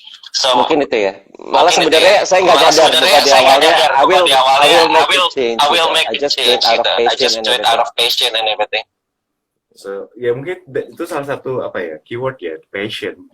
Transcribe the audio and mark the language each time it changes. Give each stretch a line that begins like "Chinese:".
Indonesian: So mungkin itu ya. Malah sebenarnya saya nggak nyadar di awalnya.
English: I will make a change. I just do it out of passion and everything.
Indonesian: So ya mungkin itu salah satu keyword ya, passion.